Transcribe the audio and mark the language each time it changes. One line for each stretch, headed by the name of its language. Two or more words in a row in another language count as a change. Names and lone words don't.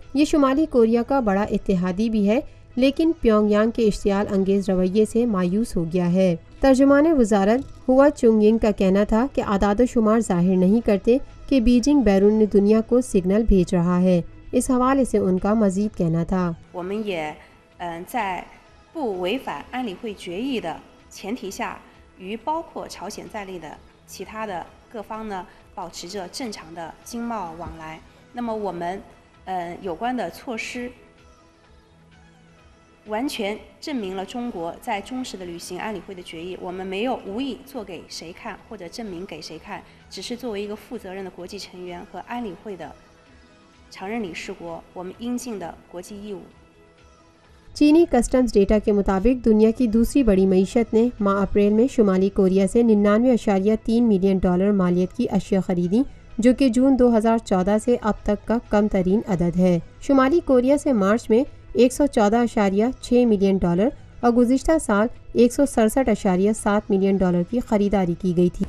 Urdu: یہ شمالی کوریا کا بڑا اتحادی بھی ہے، لیکن پیانگ یانگ کے اشتعال انگیز رویے سے مایوس ہو گیا ہے. ترجمان وزارت ہوا چونینگ کا کہنا تھا کہ اعداد شمار ظاہر نہیں کرتے کہ بیجنگ بیرون دنیا کو سگنل بھیج رہا ہے. اس حوالے سے ان کا مزید کہنا تھا,
Chinese: 我们也在不违反安理会决议的前提下，与包括朝鲜在内的其他的各方呢保持着正常的经贸往来。那么我们有关的措施 完全证明了中国在忠实的履行安理会的决议。我们没有无意做给谁看或者证明给谁看，只是作为一个负责任的国际成员和安理会的常任理事国，我们应尽的国际义务。
Urdu: چینی
English: customs data
Urdu: کے مطابق دنیا کی دوسری بڑی معیشت نے ماہ اپریل میں شمالی کوریا سے $99.3 ملین مالیت کی اشیا خریدی، جو کہ جون 2014 سے اب تک کا کم ترین عدد ہے. شمالی کوریا سے مارچ میں $114.6 ملین اور گزشتہ سال $167.7 ملین کی خریداری کی گئی تھی.